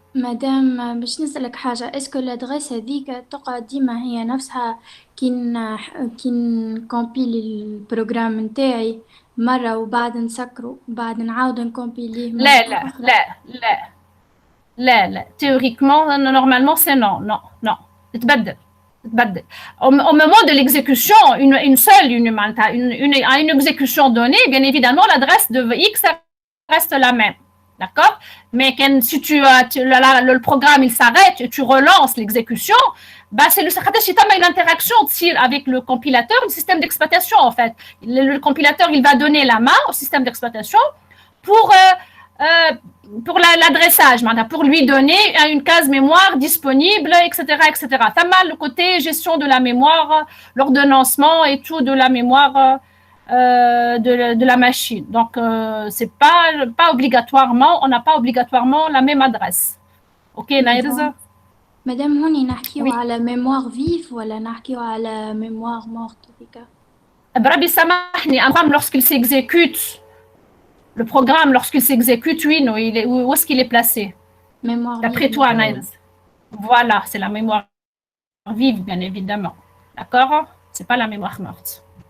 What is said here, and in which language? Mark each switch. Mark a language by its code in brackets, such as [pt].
[ar] مدام باش نسألك حاجة، اسكو الادريس هذيك تقعد ديما هي نفسها كي نكومبيلي البروجرام نتاعي مرة وبعد نسكرو بعد نعاود نكومبيليه مرة لا لا أخرى؟ لا لا لا لا [fr] théoriquement normalement c'est non [ar] تتبدل [fr] au moment de l'exécution à une exécution donnée bien évidemment l'adresse de x reste la même, d'accord, mais si le programme il s'arrête et tu relances l'exécution, bah c'est une interaction avec le compilateur, le système d'exploitation en fait. Le compilateur il va donner la main au système d'exploitation pour l'adressage, pour lui donner une case mémoire disponible, etc. Ça m'a le côté gestion de la mémoire, l'ordonnancement et tout de la mémoire de la machine. Donc, c'est pas obligatoirement, on n'a pas obligatoirement la même adresse. Ok, Naïrza? [ar] مادام هوني نحكيو [fr] Oui. [ar] على ميموار فيف ولا نحكيو على ميموار مورت هذيك؟ Brabi Samahni, [fr] un programme lorsqu'il s'exécute, le programme lorsqu'il s'exécute, oui, non, où est-ce qu'il est placé? [ar] ميموار [fr] D'après [ar] فيف. [fr] toi, Naïrza. Voilà, c'est la mémoire vive, bien évidemment. D'accord? C'est pas la mémoire morte.